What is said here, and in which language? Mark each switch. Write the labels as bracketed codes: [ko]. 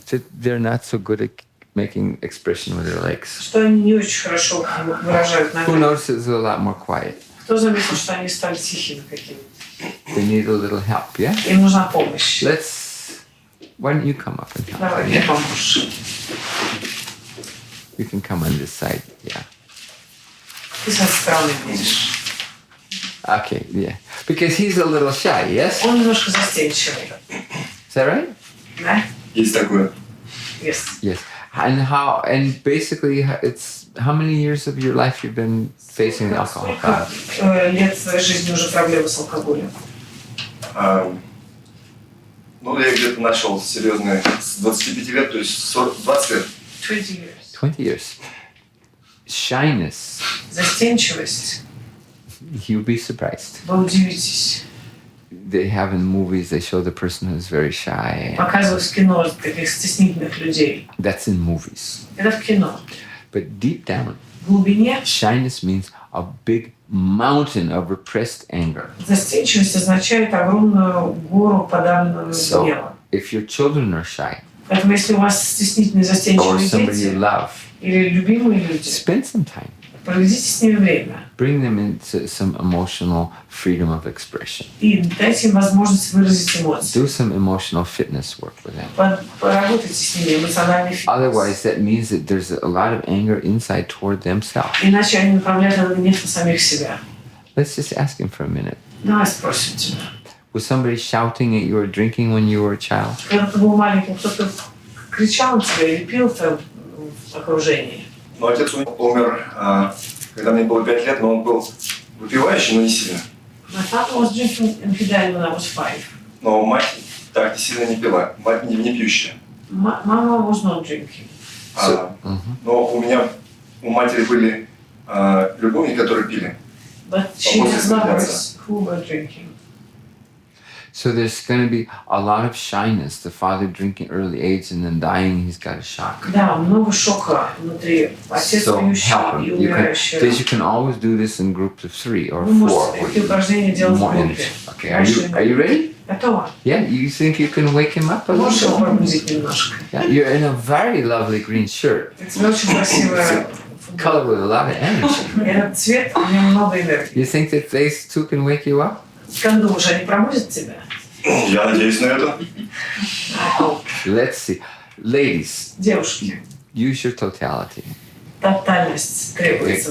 [en] that they're not so good at making expression with their legs? [ru] что они не очень хорошо выражают [en] Who [ru] ногами? [en] notices they're a lot more quiet? [ru] Кто заметил, что они стали тихими какими-то? [en] They need a little help, yeah? [ru] Им нужна помощь. [en] Why don't you come up and help? [ru] Давай, мне поможешь. [en] You can come on this side, yeah. [ru] Ты с этой стороны будешь. [en] Okay, yeah. Because he's a little shy, yes? [ru] Он немножко застенчивый. [en] Is that right? [ru] Да? Есть такое. [en] Yes. Yes. And basically, it's how many years of your life you've been facing alcohol [ru] Сколько [en] problem? [ru] лет в своей жизни уже проблемы с алкоголем? Ну, я где-то начал серьезно с 25 лет, то есть 20 лет. [en] 20 years. 20 years. Shyness, [ru] Застенчивость. [en] you'll be surprised. [ru] Вы удивитесь. [en] They have in movies, they show the person who's very shy. [ru] Показывают в кино таких стеснительных людей. [en] That's in movies. [ru] Это в кино. [en] But deep down, [ru] В глубине [en] shyness means a big mountain of repressed anger. [ru] застенчивость означает огромную гору подавленного [en] So, [ru] гнева. [en] if your children are shy, [ru] Поэтому если у вас стеснительные [en] or [ru] застенчивые [en] somebody you [ru] дети [en] love, [ru] или любимые люди, [en] spend some time. [ru] проведите с ними время [en] Bring them into some emotional freedom of expression. [ru] и дайте им возможность выразить эмоции. [en] Do some emotional fitness work with them. [ru] Поработайте с ними, эмоциональный фитнес. [en] Otherwise, that means that there's a lot of anger inside toward themselves. [ru] Иначе они направляют на гнев на самих себя. [en] Let's just ask him for a minute. [ru] Давай спросим тебя. [en] Was somebody shouting at you or drinking when you were a child? [ru] Когда ты был маленьким, кто-то кричал на тебя или пил в твоем окружении? Но отец у меня умер когда мне было 5 лет, но он был выпивающий, но не сильно. [en] My father was drinking infidel when I was 5. [ru] Но мать так сильно не пила, мать не пьющая. [en] Mama was not drinking. [ru] Но у матери были любовники, которые пили. [en] But she had lovers who were drinking. So there's going to be a lot of shyness. The father drinking early age and then dying, he's got a shock. [ru] Да, много шока внутри. Отец пьющий и умирающий. [en] Because you can always do this in groups of 3 or 4. [ru] Вы можете эти упражнения делать в группе. [en] Okay, are you ready? [ru] Готово. [en] Yeah, you think you can wake him up a little [ru] Можешь его [en] bit? [ru] пробудить немножко. [en] Yeah, you're in a very lovely green shirt. [ru] Это очень красивая [en] Color with a lot of energy. [ru] Этот цвет, у него много энергии. [en] You think that these two can wake you up? [ru] Как думаешь, они пробудят тебя? Я надеюсь на это. [en] Let's see. Ladies, [ru] Девушки, [en] use your totality. [ru] тотальность требуется.